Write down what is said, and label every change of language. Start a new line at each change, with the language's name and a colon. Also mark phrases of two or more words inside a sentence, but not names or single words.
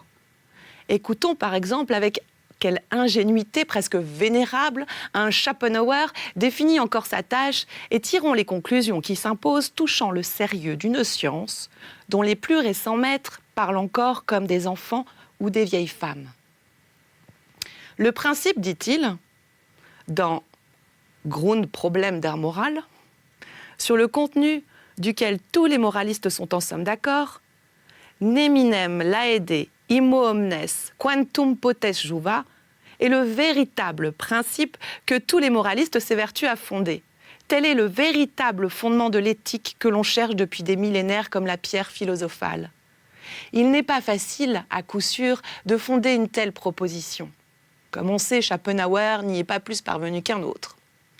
French: Écoutons par exemple avec quelle ingénuité presque vénérable un Schopenhauer définit encore sa tâche et tirons les conclusions qui s'imposent touchant le sérieux d'une science dont les plus récents maîtres parlent encore comme des enfants ou des vieilles femmes. Le principe, dit-il, dans Grundproblem der Moral, sur le contenu duquel tous les moralistes sont en somme d'accord,
Latin: neminem laede immo omnes quantum potes juva,
French: est le véritable principe que tous les moralistes s'évertuent à fonder. Tel est le véritable fondement de l'éthique que l'on cherche depuis des millénaires comme la pierre philosophale. Il n'est pas facile, à coup sûr, de fonder une telle proposition. Comme on sait, Schopenhauer n'y est pas plus parvenu qu'un autre.